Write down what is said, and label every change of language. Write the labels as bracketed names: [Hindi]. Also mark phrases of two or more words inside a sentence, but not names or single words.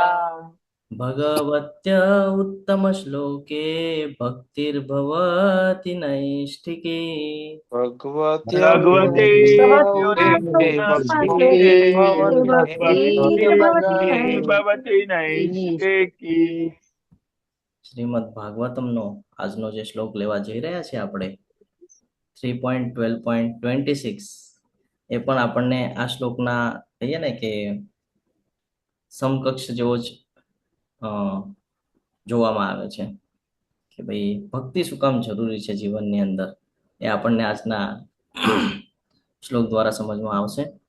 [Sanskrit] भगवत्य उत्तमश्लोके भक्तिर्भवति नैष्ठिके भगवते भगवते भवति नैष्ठिकी [Gujarati] શ્રીમદ ભાગવતમનો આજનો જે શ્લોક લેવા જઈ રહ્યા છે આપણે 3.12.26 એ પણ આપણને આ શ્લોકના કહીએ ને કે સમકક્ષ જેવો જ જોવામાં આવે છે કે ભાઈ ભક્તિ શું કામ જરૂરી છે જીવનની અંદર એ આપણને આજના શ્લોક દ્વારા સમજવામાં આવશે.